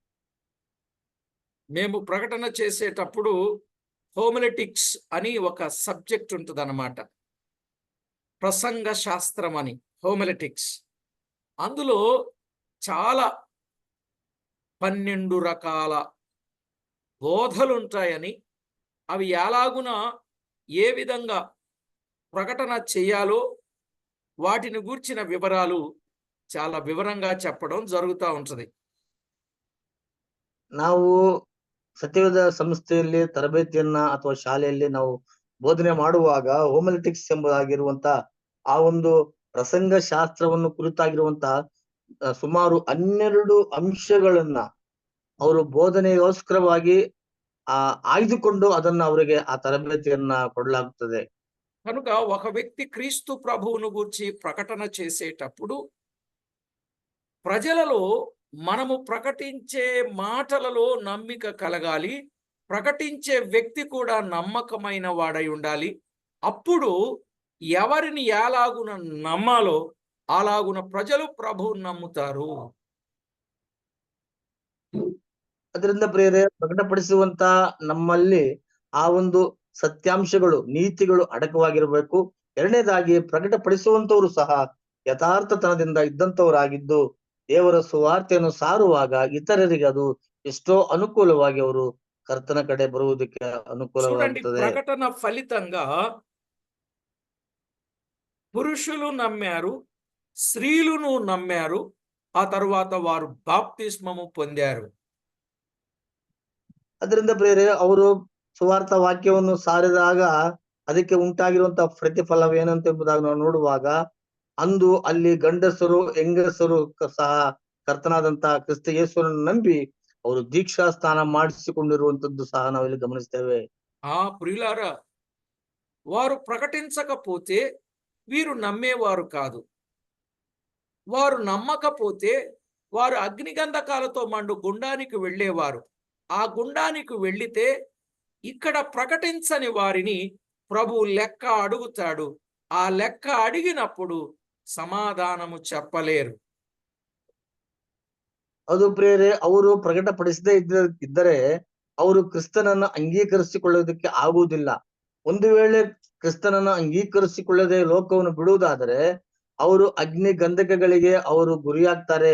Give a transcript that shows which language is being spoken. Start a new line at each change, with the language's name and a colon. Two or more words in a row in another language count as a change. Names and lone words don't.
Telugu: మేము ప్రకటన చేసేటప్పుడు హోమిలెటిక్స్ అని ఒక సబ్జెక్ట్ ఉంటుందన్నమాట. ప్రసంగ శాస్త్రం అని, హోమిలెటిక్స్. అందులో చాలా 12 రకాల బోధలు ఉంటాయని, అవి ఎలాగున ఏ విధంగా ప్రకటన చేయాలో వాటిని గూర్చిన వివరాలు చాలా వివరంగా చెప్పడం జరుగుతూ ఉంటది.
Kannada: ನಾವು ಸತ್ಯವೇದ ಸಂಸ್ಥೆಯಲ್ಲಿ ತರಬೇತಿಯನ್ನ ಅಥವಾ ಶಾಲೆಯಲ್ಲಿ ನಾವು ಬೋಧನೆ ಮಾಡುವಾಗ ಹೋಮಿಲೆಟಿಕ್ಸ್ ಎಂಬುದಾಗಿರುವಂತ ಆ ಒಂದು ಪ್ರಸಂಗ ಶಾಸ್ತ್ರವನ್ನು ಕುರಿತಾಗಿರುವಂತ ಸುಮಾರು 12 ಅಂಶಗಳನ್ನ ಅವರು ಬೋಧನೆಗೋಸ್ಕರವಾಗಿ ಆಯ್ದುಕೊಂಡು ಅದನ್ನ ಅವರಿಗೆ ಆ ತರಬೇತಿಯನ್ನ ಕೊಡಲಾಗುತ್ತದೆ.
Telugu: కనుక ఒక వ్యక్తి క్రీస్తు ప్రభువును గూర్చి ప్రకటన చేసేటప్పుడు ప్రజలలో మనము ప్రకటించే మాటలలో నమ్మిక కలగాలి. ప్రకటించే వ్యక్తి కూడా నమ్మకమైన వాడై ఉండాలి. అప్పుడు ఎవరిని ఎలాగున నమ్మాలో అలాగున ప్రజలు ప్రభువును నమ్ముతారు.
Kannada: ಅದರಿಂದ ಪ್ರಿಯರೇ, ಪ್ರಕಟಪಡಿಸುವಂತ ನಮ್ಮಲ್ಲಿ ಆ ಒಂದು ಸತ್ಯಾಂಶಗಳು, ನೀತಿಗಳು ಅಡಕವಾಗಿರಬೇಕು. ಎರಡನೇದಾಗಿ ಪ್ರಕಟಪಡಿಸುವಂತವರು ಸಹ ಯಥಾರ್ಥತನದಿಂದ ಇದ್ದಂತವರಾಗಿದ್ದು ದೇವರ ಸುವಾರ್ತೆಯನ್ನು ಸಾರುವಾಗ ಇತರರಿಗೆ ಅದು ಎಷ್ಟೋ ಅನುಕೂಲವಾಗಿ ಅವರು ಕರ್ತನ ಕಡೆ ಬರುವುದಕ್ಕೆ
Telugu: చూడండి,
Kannada: ಅನುಕೂಲವಾಗುತ್ತದೆ.
Telugu: ప్రకటన ఫలితంగా పురుషులు నమ్మారు, స్త్రీలను నమ్మారు. ఆ తరువాత వారు బాప్తిస్మము పొందారు.
Kannada: ಅದರಿಂದ ಪ್ರಿಯರೇ, ಅವರು ಸುವಾರ್ಥ ವಾಕ್ಯವನ್ನು ಸಾರಿದಾಗ ಅದಕ್ಕೆ ಉಂಟಾಗಿರುವಂತಹ ಪ್ರತಿಫಲವೇನಂತ ಎಂಬುದಾಗಿ ನಾವು ನೋಡುವಾಗ ಅಂದು ಅಲ್ಲಿ ಗಂಡಸರು ಹೆಂಗಸರು ಸಹ ಕರ್ತನಾದಂತಹ ಕ್ರಿಸ್ತ ಯೇಸುವನ್ನು ನಂಬಿ ಅವರು ದೀಕ್ಷಾ ಸ್ನಾನ ಮಾಡಿಸಿಕೊಂಡಿರುವಂತದ್ದು ಸಹ ನಾವಿಲ್ಲಿ ಗಮನಿಸ್ತೇವೆ.
Telugu: ప్రియులారా, వారు ప్రకటించకపోతే వీరు నమ్మేవారు కాదు. వారు నమ్మకపోతే వారు అగ్నిగంధకాలతో మండు గుండానికి వెళ్ళేవారు. ఆ గుండానికి వెళ్ళితే ఇక్కడ ప్రకటించని వారిని ప్రభు లెక్క అడుగుతాడు. ఆ లెక్క అడిగినప్పుడు సమాధానము చెప్పలేరు.
Kannada: ಅದು ಪ್ರಿಯರೇ, ಅವರು ಪ್ರಕಟಪಡಿಸದೇ ಇದ್ದರೆ ಅವರು ಕ್ರಿಸ್ತನನ್ನ ಅಂಗೀಕರಿಸಿಕೊಳ್ಳುವುದಕ್ಕೆ ಆಗುವುದಿಲ್ಲ. ಒಂದು ವೇಳೆ ಕ್ರಿಸ್ತನನ್ನ ಅಂಗೀಕರಿಸಿಕೊಳ್ಳದೆ ಲೋಕವನ್ನು ಬಿಡುವುದಾದರೆ ಅವರು ಅಗ್ನಿ ಗಂಧಕಗಳಿಗೆ ಅವರು ಗುರಿಯಾಗ್ತಾರೆ.